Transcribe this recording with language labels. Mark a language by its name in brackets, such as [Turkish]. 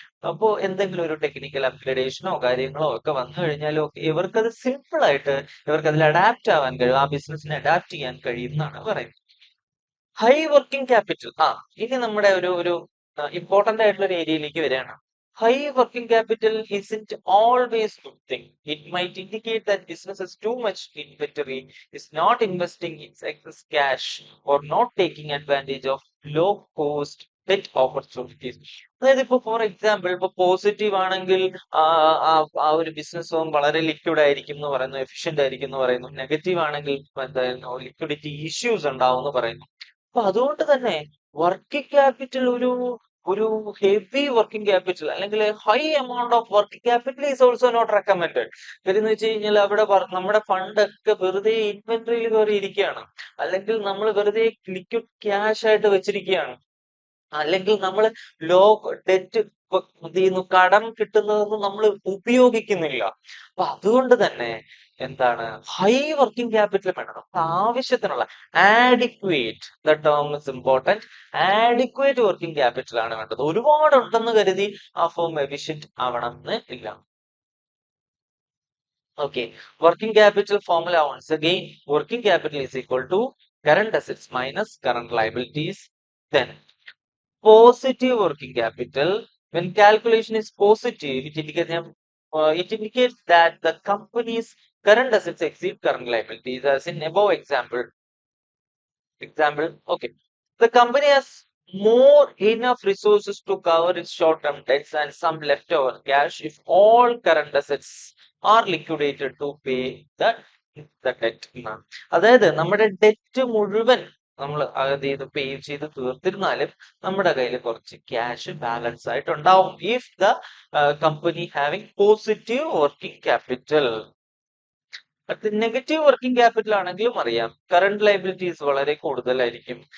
[Malayalam] അപ്പോ എന്തെങ്കിലും ഒരു ടെക്നിക്കൽ അപ്ഗ്രഡേഷനോ കാര്യങ്ങളോ ഒക്കെ വന്നു കഴിഞ്ഞാലോ ഇവർക്കത് സിമ്പിൾ ആയിട്ട് ഇവർക്ക് അതിൽ അഡാപ്റ്റ് ആവാൻ കഴിയും, ആ ബിസിനസ്സിനെ അഡാപ്റ്റ് ചെയ്യാൻ കഴിയും എന്നാണ് പറയുന്നത്. ഹൈ വർക്കിംഗ് ക്യാപിറ്റൽ, ഇനി നമ്മുടെ ഒരു ഇമ്പോർട്ടന്റ് ആയിട്ടുള്ള ഒരു ഏരിയയിലേക്ക് വരികയാണ്. [English] High working capital isn't always good thing. It might indicate that business has too much inventory, is not investing its excess cash, or not taking advantage of low cost debt opportunities. [Malayalam] അതായത് ഇപ്പൊ for example, ഇപ്പൊ positive ആണെങ്കിൽ ആ ഒരു business വളരെ liquid ആയിരിക്കും എന്ന് പറയുന്നു, എഫിഷ്യന്റ് ആയിരിക്കും എന്ന് പറയുന്നു. നെഗറ്റീവ് ആണെങ്കിൽ എന്തായിരുന്നു? ലിക്വിഡിറ്റി ഇഷ്യൂസ് ഉണ്ടാവും എന്ന് പറയുന്നു. അപ്പൊ അതുകൊണ്ട് തന്നെ വർക്കിംഗ് ക്യാപിറ്റൽ ഒരു ഹെവി വർക്കിംഗ് ക്യാപിറ്റൽ, അല്ലെങ്കിൽ [English] High amount of working capital is also not recommended. [Malayalam] എന്ന് വെച്ച് കഴിഞ്ഞാൽ അവിടെ നമ്മുടെ ഫണ്ട് ഒക്കെ വെറുതെ ഇൻവെന്ററിയിൽ കയറി ഇരിക്കുകയാണ്, അല്ലെങ്കിൽ നമ്മൾ വെറുതെ ലിക്വിഡ് ക്യാഷ് ആയിട്ട് വെച്ചിരിക്കുകയാണ്, അല്ലെങ്കിൽ നമ്മൾ ലോ ഡെറ്റ് എന്ത് ചെയ്യുന്നു? കടം കിട്ടുന്നതൊന്നും നമ്മൾ ഉപയോഗിക്കുന്നില്ല. അപ്പൊ അതുകൊണ്ട് തന്നെ എന്താണ്? ഹൈ വർക്കിംഗ് ക്യാപിറ്റൽ വേണം. നമുക്ക് ആവശ്യത്തിനുള്ള adequate, [English] the term is important, [Malayalam] adequate working capital ആണ് വേണ്ടത്. ഒരുപാട് ഉണ്ടെന്ന് കരുതി ആ ഫോം എഫിഷ്യന്റ് ആവണം എന്ന് ഇല്ല. [English] Okay, working capital formula once again, working capital is equal to current assets minus current liabilities. Then positive working capital, when calculation is positive, it indicates that the company's current assets exceed current liabilities, as in above example. Okay, the company has more enough resources to cover its short-term debts and some leftover cash if all current assets are liquidated to pay the debt [Malayalam] എന്നാണ്. അതായത് നമ്മുടെ debt മുഴുവൻ നമ്മൾ അത് ചെയ്ത് പേ ചെയ്ത് തീർത്തിരുന്നാലും നമ്മുടെ കയ്യിൽ കുറച്ച് ക്യാഷ് ബാലൻസ് ആയിട്ടുണ്ടാവും [English] If the company having positive working capital. [Malayalam] അത് നെഗറ്റീവ് വർക്കിംഗ് ക്യാപിറ്റൽ ആണെങ്കിലും അറിയാം കറണ്ട് ലൈബിലിറ്റീസ് വളരെ കൂടുതലായിരിക്കും.